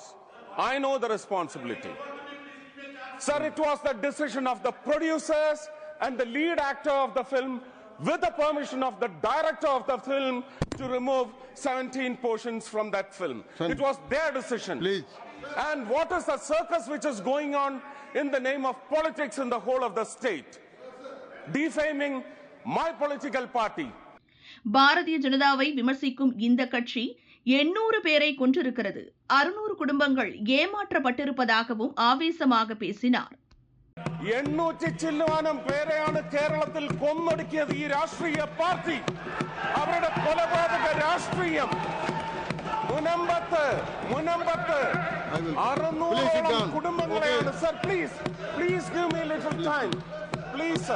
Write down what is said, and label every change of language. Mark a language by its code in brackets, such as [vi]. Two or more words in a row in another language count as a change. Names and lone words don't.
[en] I know the responsibility. Sir, it was the decision of the producers and the lead actor of the film, with the permission of the director of the film, to remove 17 portions from that film. It was their decision. Please. And what is the circus which is going on in the name of politics in the whole of the state? Defaming my political party. [ta] பாரதிய ஜனதாவை விமர்சிக்கும் இந்த கட்சி 800 பேரை கொன்றிருக்கிறது, 600 குடும்பங்கள் ஏமாற்றப்பட்டிருப்பதாகவும் ஆவேசமாக பேசினார். [ml] 800 ചില്ലുവാനം പേരെയാണ് കേരളത്തിൽ കൊന്നൊടുക്കിയത് ഈ രാഷ്ട്രീയ പാർട്ടി. അവരുടെ കൊലപാതക രാഷ്ട്രീയം മുനമ്പത്ത് 600 കുടുംബങ്ങളെയാണ്. [en] sir please give me little time please sir.